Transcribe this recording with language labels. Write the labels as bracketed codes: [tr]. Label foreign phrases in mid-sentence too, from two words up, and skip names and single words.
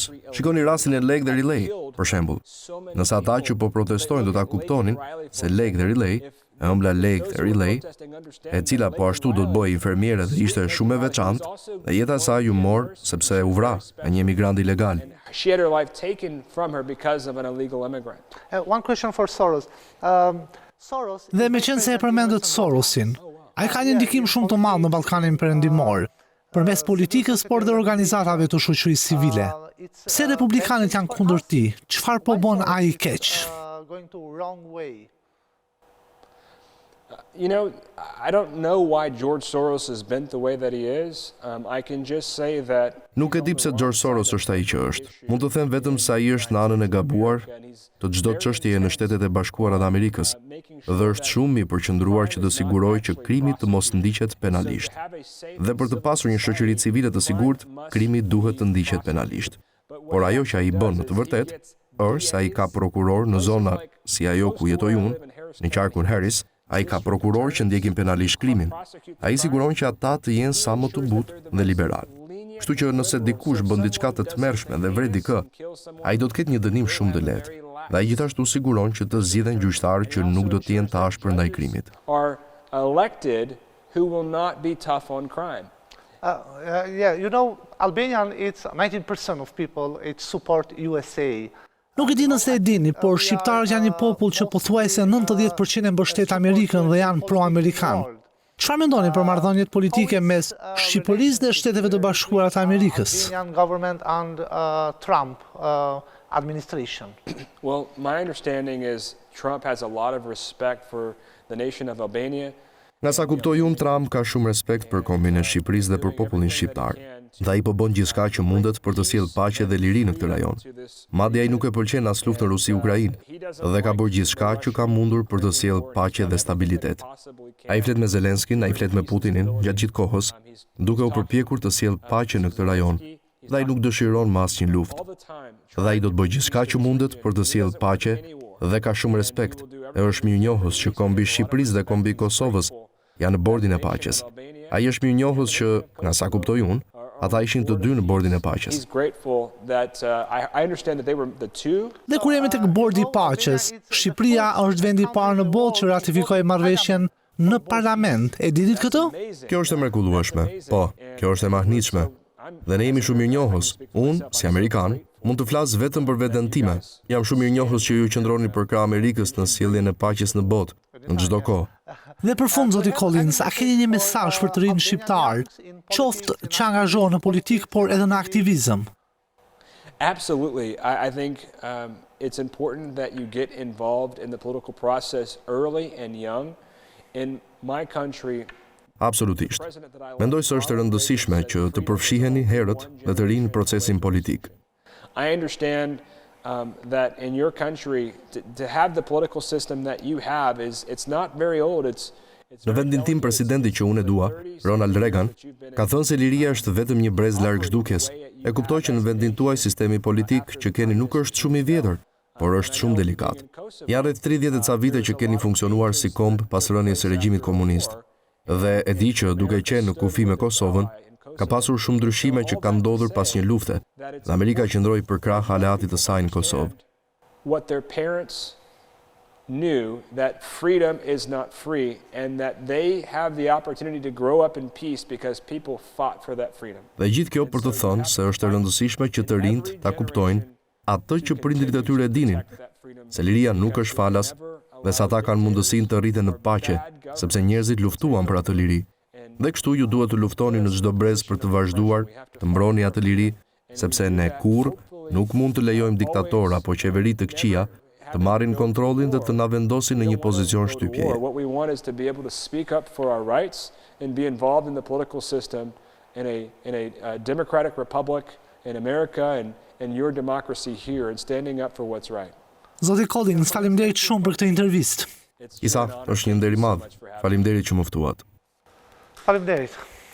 [sq] Shikoni rastin e Lake dhe Relay, për shembull. Nëse ata që po protestojnë do ta kuptonin se Lake dhe Relay, e ëmbla Lake dhe Relay, e cila po ashtu do të bëhej infermiere dhe ishte shumë e veçantë, dhe jeta e saj u mor sepse u vra nga një emigrant ilegal. [en] She had her life taken from her because of an illegal immigrant. One question for Soros. Soros. [sq] Dhe me qenë se e përmendët Sorosin, ai ka një ndikim shumë të madh në Ballkanin Perëndimor, përmes politikës por dhe organizatave të shoqërisë civile. Pse republikanët janë kundër tij? Çfarë po bën ai keq? [en] Going to wrong way. You know, I don't know why George Soros is bent the way that he is. I can just say that [sq] Nuk e di pse George Soros është ai që është. Mund të them vetëm se ai është në anën e gabuar të çdo çështjeje në Shtetet e Bashkuara të Amerikës dhe është shumë i përqendruar që të sigurojë që krimi të mos ndiqet penalisht. Dhe për të pasur një shoqëri civile të sigurt, krimi duhet të ndiqet penalisht. Por ajo që ai bën në të vërtetë është se ai ka prokuror në zona si ajo ku jetoj unë, në qarkun Harris. Ai ka prokuror që ndjekin penalisht krimin. Ai siguron që ata të jenë sa më të butë dhe liberal. Kështu që nëse dikush bën diçka të tmerrshme dhe vret dikë, ai do të ketë një dënim shumë të lehtë. Dhe ai gjithashtu siguron që të zgjidhen gjyqtarë që nuk do të jenë të ashpër ndaj krimit. [en] are elected who will not be tough on crime. Yeah, you know, Albanian, it's 19% of people it support USA. [sq] Nuk e di nëse e dini, por shqiptarët janë një popull që pothuajse 90% e mbështet Amerikën dhe janë pro-amerikan. Çfarë mendoni për marrëdhëniet politike mes Shqipërisë dhe Shteteve të Bashkuara të Amerikës? [en] Albanian government and Trump administration. Well, my understanding is Trump has a lot of respect for the nation of Albania. [sq] Nga sa kuptoj unë, Trump ka shumë respekt për kombin e Shqipërisë dhe për popullin shqiptar. Dhe ai po bën gjithçka që mundet për të sjellë paqe dhe liri në këtë rajon. Madje ai nuk e pëlqen as luftën Rusi-Ukrainë dhe ka bërë gjithçka që ka mundur për të sjellë paqe dhe stabilitet. Ai flet me Zelenskin, ai flet me Putinin gjatë gjithë kohës, duke u përpjekur të sjellë paqe në këtë rajon. Dhe ai nuk dëshiron më asnjë luftë. Dhe ai do të bëjë gjithçka që mundet për të sjellë paqe dhe ka shumë respekt. E është mirënjohës që kombi Shqipërisë dhe kombi Kosovës janë në bordin e paqes. Ai është mirënjohës që, nga sa kuptoj unë, ata ishin të dy në bordin e paqes. [en] He's grateful that I understand that they were the two. [sq] Dhe kur jemi tek bordi i paqes, Shqipëria është vendi i parë në botë që ratifikoi marrëveshjen në parlament. E didit këtë? Kjo është e mrekullueshme. Po, kjo është e mahnitshme. Dhe ne jemi shumë mirënjohës. Unë, si amerikan, mund të flas vetëm për veten time. Jam shumë mirënjohës që ju qëndroni përkrah Amerikës në sjelljen e paqes në botë, në çdo kohë. Dhe për fund, zoti Collins, a keni një mesazh për të rinë shqiptar, qoftë që angazhohen në politikë, por edhe në aktivizëm? [en] Absolutely. I think it's important that you get involved in the political process early and young. In my country, [sq] Absolutisht. Mendoj se është e rëndësishme që të përfshiheni herët dhe të rinë në procesin politik. [en] I understand that in your country, to have the political system that you have it's not very old. [sq] Në vendin tim, presidenti që unë e dua, Ronald Reagan, ka thënë se liria është vetëm një brez larg zhdukjes. E kuptoj që në vendin tuaj sistemi politik që keni nuk është shumë i vjetër, por është shumë delikat. Janë rreth 30 e ca vite që keni funksionuar si komb pas rënies së regjimit komunist. Dhe e di që duke qenë në kufi me Kosovën, ka pasur shumë ndryshime që kanë ndodhur pas një lufte, dhe Amerika qëndroi përkrah aleatit të saj në Kosovë. [en] What their parents knew that freedom is not free and that they have the opportunity to grow up in peace because people fought for that freedom. [sq] Dhe gjithë kjo për të thënë se është e rëndësishme që të rinjt ta kuptojnë atë që prindërit e tyre dinin, se liria nuk është falas dhe se ata kanë mundësinë të rriten në paqe, sepse njerëzit luftuan për atë liri. Dhe kështu ju duhet të luftoni në çdo brez për të vazhduar të mbroni atë liri, sepse ne kurrë nuk mund të lejojmë diktator apo qeveri të këqija të marrin kontrollin dhe të na vendosin në një pozicion shtypjeje. [en] What we want is to be able to speak up for our rights and be involved in the political system in a democratic republic in America and your democracy here and standing up for what's right. [sq] Zoti Collins, faleminderit shumë për këtë intervistë. Isa, është një nder i madh. Faleminderit që më ftuat. Faleminderit.